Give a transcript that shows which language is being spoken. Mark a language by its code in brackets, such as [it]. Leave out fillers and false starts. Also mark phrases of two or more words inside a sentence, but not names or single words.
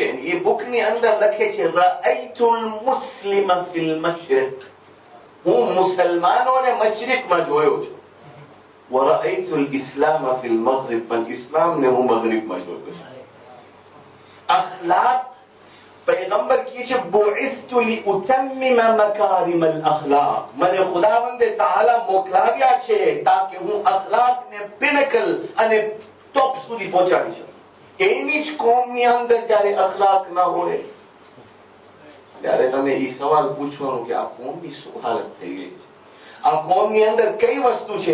[gu] એ બુકની અંદર લખે છે, [ar] رأيت المسلم في المشرق. [gu] હું મુસલમાનોને મશરિકમાં જોયો છું. [ar] ورأيت الإسلام في المغرب. [gu] પણ ઇસ્લામને હું મગરિબમાં જોયો છું. અખલાક, [hi] पैगंबर की [gu] છે [ar] بعثت لأتمم مكارم الأخلاق. [gu] મને ખુદાવંદે તઆલા મોકલાવ્યા છે તાકે હું અખલાકને પિનકલ અને ટોપ સુધી પહોંચાડી શકું. એની જ કોમની અંદર જ્યારે અખલાક ન હોય ત્યારે તમે એ સવાલ પૂછવાનો કે આ કોમની શું હાલત થઈ ગઈ છે, આ કોમની અંદર કઈ વસ્તુ છે.